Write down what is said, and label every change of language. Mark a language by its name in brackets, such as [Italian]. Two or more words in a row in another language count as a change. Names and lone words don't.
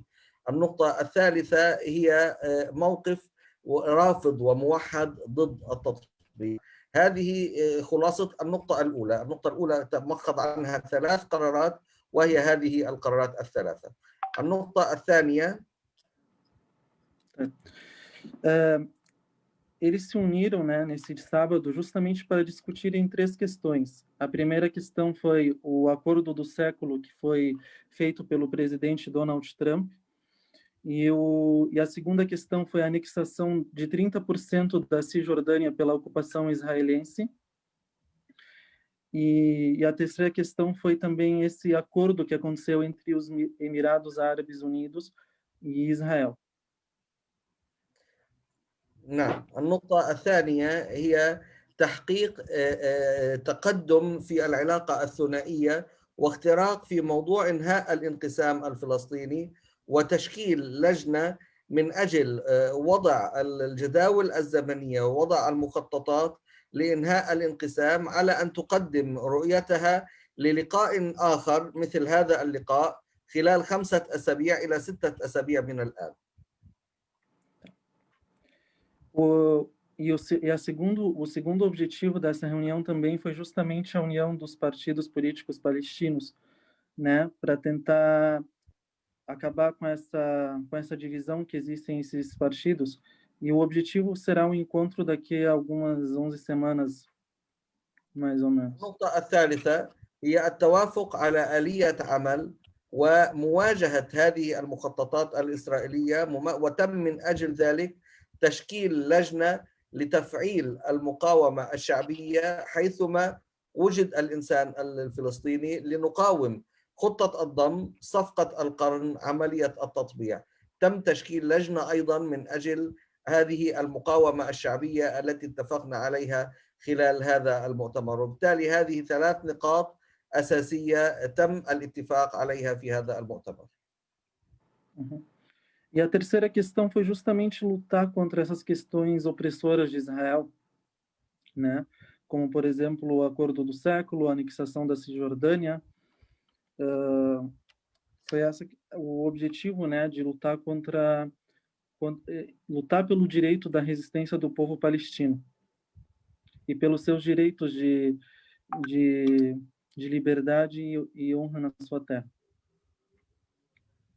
[Arabic] النقطة الثالثة هي موقف رافض وموحد ضد التطبيع. هذه خلاصة النقطة الأولى. النقطة الأولى تمخض عنها 3 قرارات وهي هذه القرارات ال3. النقطة الثانية [Portuguese] Eles se uniram, né, nesse sábado justamente para discutirem 3 questões. A primeira questão foi o acordo do século que foi feito pelo presidente Donald Trump, e a segunda questão foi a anexação de 30% da Cisjordânia pela ocupação israelense. E a terceira questão foi também esse acordo que aconteceu entre os Emirados Árabes Unidos e Israel. [Arabic] نعم. النقطة الثانية هي تحقيق تقدم في العلاقة الثنائية واختراق في موضوع إنهاء الانقسام الفلسطيني وتشكيل لجنة من أجل وضع الجداول الزمنية ووضع المخططات لإنهاء الانقسام على أن تقدم رؤيتها للقاء آخر مثل هذا اللقاء خلال 5 أسابيع إلى 6 أسابيع من الآن. [Portuguese] O segundo objetivo dessa reunião também foi justamente a união dos partidos políticos palestinos, né, para tentar acabar com essa divisão que existem esses partidos. E o objetivo será um encontro daqui a algumas 11 semanas, mais ou menos. [Arabic] النقطة الثالثة هي التوافق على آلية عمل ومواجهة هذه المخططات الإسرائيلية، وتم من أجل ذلك تشكيل لجنة لتفعيل المقاومة الشعبية حيثما وجد الإنسان الفلسطيني لنقاوم خطة الضم، صفقة القرن، عملية التطبيع. تم تشكيل لجنة أيضا من أجل هذه المقاومة الشعبية التي اتفقنا عليها خلال هذا المؤتمر. وبالتالي هذه 3 نقاط أساسية تم الاتفاق عليها في هذا المؤتمر. [Portuguese] E a terceira questão foi justamente lutar contra essas questões opressoras de Israel, né? Como, por exemplo, o acordo do século, a anexação da Cisjordânia. Foi o objetivo, né, de lutar lutar pelo direito da resistência do povo palestino e pelos seus direitos de liberdade e honra na sua terra.